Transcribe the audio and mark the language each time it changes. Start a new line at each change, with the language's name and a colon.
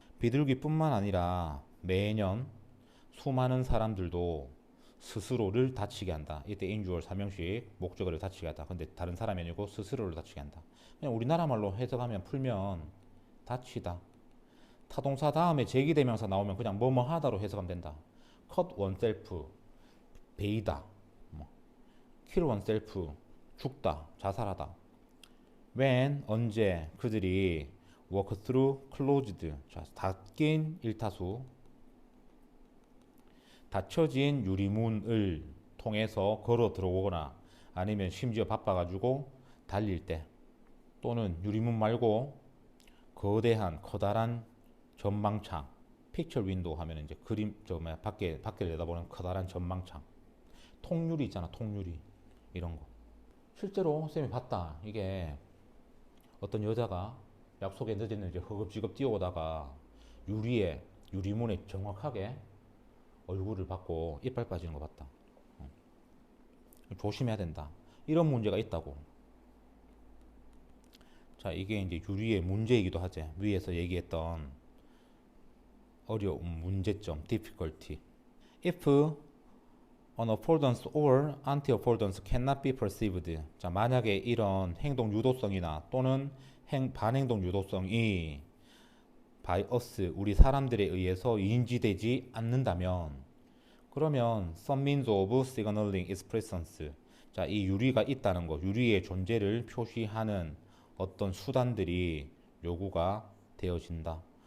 Korean: 비둘기뿐만 아니라 매년 수많은 사람들도 스스로를 다치게 한다. 이때 인주얼 삼형식 목적어를 다치게 한다. 근데 다른 사람이 아니고 스스로를 다치게 한다. 그냥 우리나라 말로 해석하면 풀면 다치다. 타동사 다음에 제기대명사 나오면 그냥 뭐뭐 하다로 해석하면 된다.
English: cut oneself 베이다. kill oneself 죽다.
Korean: 자살하다. when 언제 그들이
English: walk through closed
Korean: 자, 닫힌 일타수 닫혀진 유리문을 통해서 걸어 들어오거나 아니면 심지어 바빠가지고 달릴 때 또는 유리문 말고 거대한 커다란 전망창 픽처 윈도우 하면 이제 그림 밖에 내다보는 커다란 전망창 통유리 있잖아 통유리 이런 거 실제로 쌤이 봤다. 이게 어떤 여자가 약속에 늦었는지 허겁지겁 뛰어오다가 유리문에 정확하게 얼굴을 받고 이빨 빠지는 거 봤다. 조심해야 된다. 이런 문제가 있다고. 자, 이게 이제 유리의 문제이기도 하지. 위에서 얘기했던 어려움, 문제점, difficulty.
English: If an affordance or anti-affordance cannot be perceived.
Korean: 자, 만약에 이런 행동 유도성이나 또는 반행동 유도성이
English: by us,
Korean: 우리 사람들에 의해서 인지되지 않는다면 그러면
English: some means of signaling its presence.
Korean: 자, 이 유리가 있다는 거, 유리의 존재를 표시하는 어떤 수단들이 요구가 되어진다.